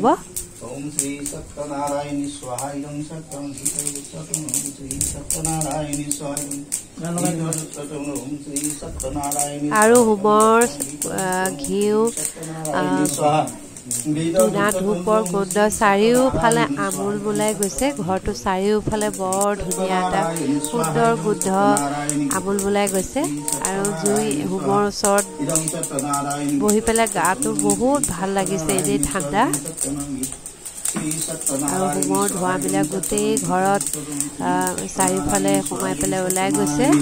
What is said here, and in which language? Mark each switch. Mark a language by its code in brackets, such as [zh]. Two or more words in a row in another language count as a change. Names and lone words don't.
[sa] ओम श्री सत्यनारायण स्वाहा इदं सत्यं गीतं ओम श्री सत्यनारायण स्वाहा ओम श्री सत्यनारायण [as] আৰু হোমৰ ঘিউ ধূনা ধূপৰ গোন্ধ চাৰিওফালে আমোল বোলাই গৈছে ঘৰটো চাৰিওফালে বৰ ধুনীয়া এটা সুন্দৰ গোন্ধ আমোল বোলাই গৈছে আৰু জুই হোমৰ ওচৰত বহি পেলাই গাটো বহুত ভাল লাগিছে এনেই ঠাণ্ডা আৰু হোমৰ ধোঁৱাবিলাক গোটেই ঘৰত চাৰিওফালে সোমাই পেলাই ওলাই গৈছে